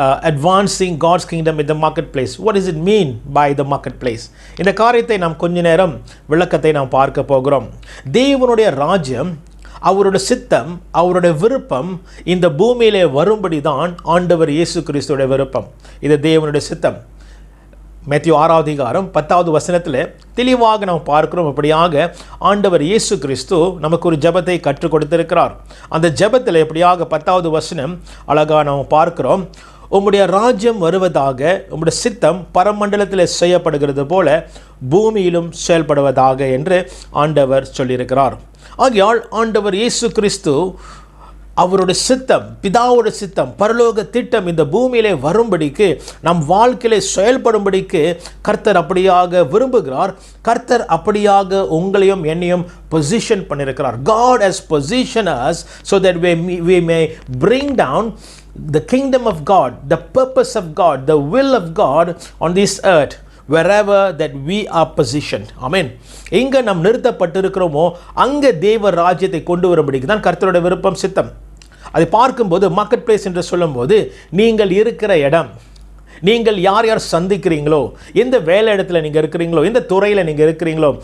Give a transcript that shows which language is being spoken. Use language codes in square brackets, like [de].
[en] advancing God's kingdom in the marketplace. What does it mean by the marketplace? [ta] இந்த காரியத்தை நாம் கொஞ்ச நேரம் விளக்கத்தை நாம் பார்க்க போகிறோம். தேவனுடைய ராஜ்யம், அவருடைய சித்தம், அவருடைய விருப்பம் இந்த பூமியிலே வரும்படி தான் ஆண்டவர் இயேசு கிறிஸ்துவோட விருப்பம். இது தேவனுடைய சித்தம். மேத்யூ 6வது அதிகாரம் 10வது வசனத்தில் தெளிவாக நாம் பார்க்கிறோம். அப்படியாக ஆண்டவர் இயேசு கிறிஸ்து நமக்கு ஒரு ஜெபத்தை கற்றுக் கொடுத்திருக்கிறார். அந்த ஜெபத்தில் எப்படியாக 10வது வசனம் அழகாக நாம் பார்க்கிறோம். உம்முடைய ராஜ்யம் வருவதாக, உம்முடைய சித்தம் பரமண்டலத்தில் செய்யப்படுகிறது போல பூமியிலும் செயல்படுவதாக என்று ஆண்டவர் சொல்லியிருக்கிறார். ஆகையால் ஆண்டவர் இயேசு கிறிஸ்து அவருடைய சித்தம், பிதாவோட சித்தம், பரலோக திட்டம் இந்த பூமியிலே வரும்படிக்கு, நம் வாழ்க்கையிலே செயல்படும்படிக்கு கர்த்தர் அப்படியாக விரும்புகிறார். கர்த்தர் அப்படியாக உங்களையும் என்னையும் பொசிஷன் பண்ணியிருக்கிறார். [en] God has positioned us so that we may bring down the kingdom of God, the purpose of God, the will of God on this earth, wherever that we are positioned. Amen. [ta] எங்க நாம் நிறுத்தப்பட்டிருக்கிறோமோ அங்கே தேவ ராஜ்யத்தை கொண்டு வரும்படிக்கு தான் கர்த்தருடைய விருப்பம், சித்தம். அதை பார்க்கும்போது மார்க்கெட் பிளேஸ் என்று சொல்லும்போது நீங்கள் இருக்கிற இடம், நீங்கள் யார் யார் சந்திக்கிறீங்களோ, எந்த வேலை இடத்துல நீங்கள் இருக்கிறீங்களோ, எந்த துறையில் நீங்கள் இருக்கிறீங்களோ.